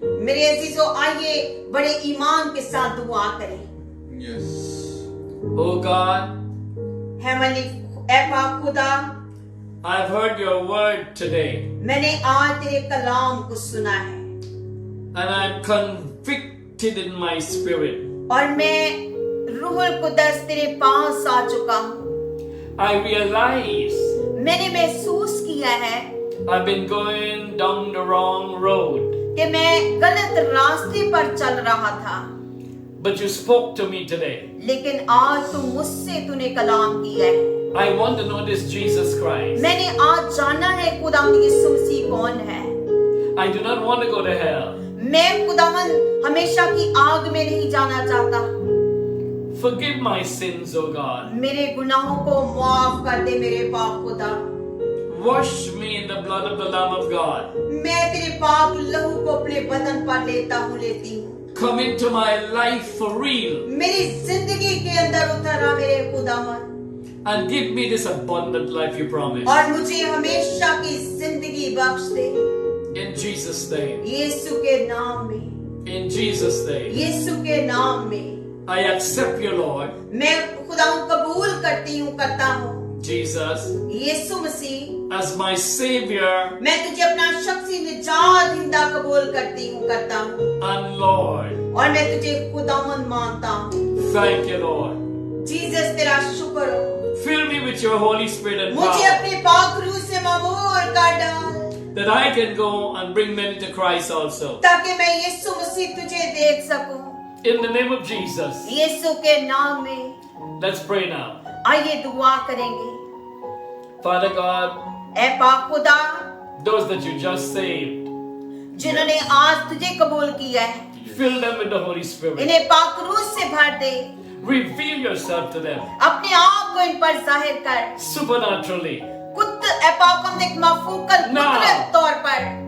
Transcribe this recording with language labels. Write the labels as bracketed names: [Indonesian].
[Hindi] मेरे अजीजों आइए बड़े ईमान के साथ दुआ करें। [English] Yes. Oh God, [Hindi] हेमली ऐपा खुदा, [English] I've heard your word today, [Hindi] मैंने आज तेरे कलाम को सुना है [English] and I'm convicted in my spirit. [Hindi] और मैं रूहुल कुदस तेरे पास आ चुका हूँ। [English] I realize [Hindi] मैंने महसूस किया है [English] I've been going down the wrong road, [Hindi] कि मैं गलत रास्ते पर चल रहा था, [English] but you spoke to me today. [Hindi] लेकिन आज तू मुझसे तूने कलाम किया है। [English] I want to know this Jesus Christ. [Hindi] मैंने आज जाना है खुदावंद यीशु मसीह कौन है। [English] I do not want to go to hell. [Hindi] मैं खुदावंद हमेशा की आग में नहीं जाना चाहता। [English] Forgive my sins, O God. [Hindi] मेरे गुनाहों को माफ कर दे मेरे पाप खुदा। [English] Wash me in the blood of the Lamb of God. [Hindi] मैं तेरे पाक लहू को अपने बदन पर लेती हूँ। [English] Come into my life for real [Hindi] मेरी जिंदगी के अंदर उतरा मेरे खुदावन [English] and give me this abundant life you promised. [Hindi] और मुझे हमेशा की जिंदगी बख्श दे [English] In Jesus' name. [Hindi] यीशु के नाम में, [English] In Jesus' name. [Hindi] यीशु के नाम में। [English] I accept you, Lord. [Hindi] मैं खुदावन कबूल करता हूँ [English] Jesus, [Hindi] Yeshu Masih [English] as my Savior [Hindi] मैं तुझे अपना शख्सी निजात हिंदा कबूल करता हूँ [English] and Lord. [Hindi] और मैं तुझे खुदावन मानता हूँ। [English] Thank you, Lord. [Hindi] जीसस तेरा शुक्र हो, [English] Fill me with your Holy Spirit and [Hindi] मुझे [English] power, [Hindi] अपने पाक रूह से मबूर कर डाल [English] that I can go and bring many to Christ also. [Hindi] ताकि मैं यीशु मसीह तुझे देख सकूं। [English] In the name of Jesus. [Hindi] यीशु के नाम में [English] Let's pray now. [Hindi] आइए दुआ करेंगे। [English] Father God, [Hindi] ऐ पाक खुदा, [English] those that you just saved, [Hindi] जिन्होंने आज तुझे कबूल किया है, [English] fill them with the Holy Spirit. [Hindi] इन्हें पाक रूह से भर दे। [English] Reveal yourself to them [Hindi] अपने आप को इन पर जाहिर कर। [English] supernaturally. [Hindi] ऐ पाक एक मफूकल कुदरत तौर पर